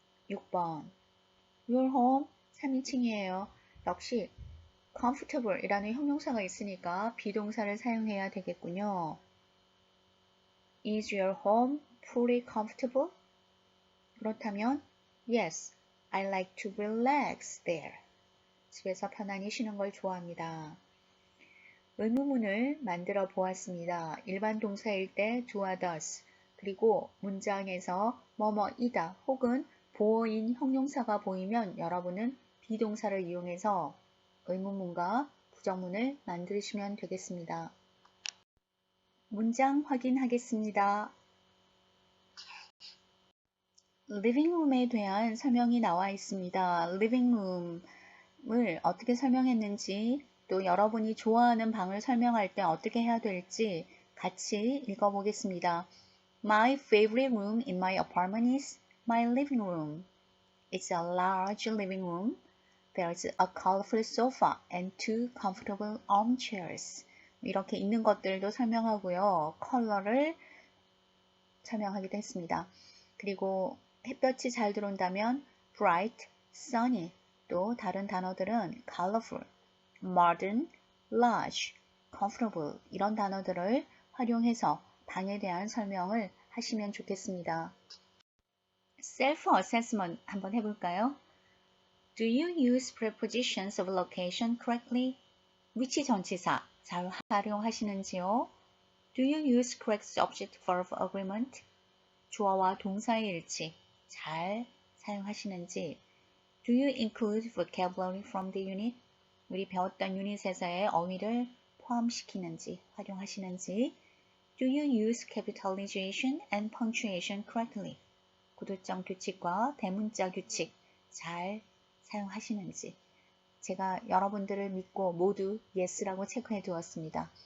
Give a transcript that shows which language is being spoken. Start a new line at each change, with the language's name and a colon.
Korean: 6번
English: Your home
Korean: 3인칭이에요. 역시 comfortable 이라는 형용사가 있으니까 비동사를 사용해야 되겠군요.
English: Is your home fully comfortable?
Korean: 그렇다면
English: Yes, I like to relax there.
Korean: 집에서 편안히 쉬는 걸 좋아합니다. 의문문을 만들어 보았습니다. 일반 동사일 때 do와 does, 그리고 문장에서 뭐뭐이다 혹은 보어인 형용사가 보이면 여러분은 비동사를 이용해서 의문문과 부정문을 만드시면 되겠습니다. 문장 확인하겠습니다. living room에 대한 설명이 나와 있습니다. living room을 어떻게 설명했는지 또 여러분이 좋아하는 방을 설명할 때 어떻게 해야 될지 같이 읽어보겠습니다.
English: My favorite room in my apartment is my living room. It's a large living room. There's a colorful sofa and two comfortable armchairs.
Korean: 이렇게 있는 것들도 설명하고요. 컬러를 설명하기도 했습니다. 그리고 햇볕이 잘 들어온다면 bright, sunny, 또 다른 단어들은 colorful, modern, large, comfortable 이런 단어들을 활용해서 방에 대한 설명을 하시면 좋겠습니다. self-assessment 한번 해볼까요?
English: Do you use prepositions of location correctly?
Korean: 위치 전치사 잘 활용하시는지요?
English: Do you use correct subject-verb agreement?
Korean: 주어와 동사의 일치 잘 사용하시는지?
English: Do you include vocabulary from the unit?
Korean: 우리 배웠던 유닛에서의 어휘를 포함시키는지, 활용하시는지?
English: Do you use capitalization and punctuation correctly?
Korean: 구두점 규칙과 대문자 규칙 잘 사용하시는지? 제가 여러분들을 믿고 모두 yes라고 체크해 두었습니다.